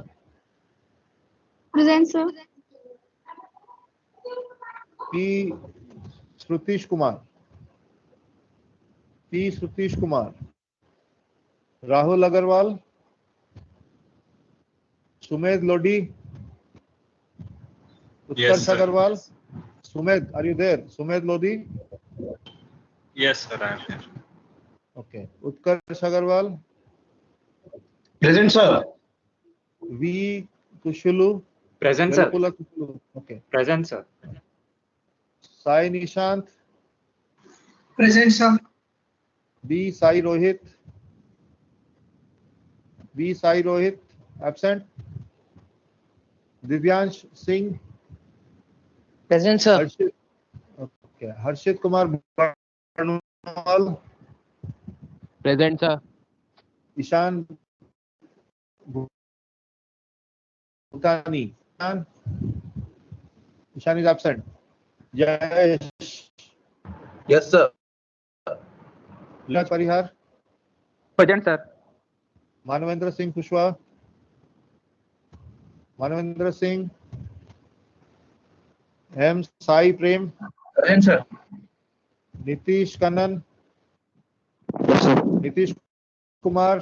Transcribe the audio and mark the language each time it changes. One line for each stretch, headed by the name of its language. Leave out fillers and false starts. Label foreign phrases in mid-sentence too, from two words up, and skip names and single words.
English: Present, sir. P. Srutish Kumar. P. Srutish Kumar. Rahul Agarwal. Sumed Lodi. Yes, Utkarsh sir. Agarwal. Sumed, are you there? Sumed Lodi. Yes, sir, I am here. Okay. Utkarsh Agarwal. Present, sir. V. Kushulu. Present, sir. Velupula Kushulu. Okay. Present, sir. Sai Nishant. Present, sir. B. Sai Rohit. B. Sai Rohit, absent. Divyansh Singh. Present, sir. Harshit, okay. Harshit Kumar Barnwal. Present, sir. Ishan Bhutani. Ishan is absent. Jayesh. Yes, sir. Laj Parihar. Present, sir. Manavendra Singh Kushwaha. Manavendra Singh. M. Sai Prem. Present, sir. Nitish Kannan. Nitish Kumar.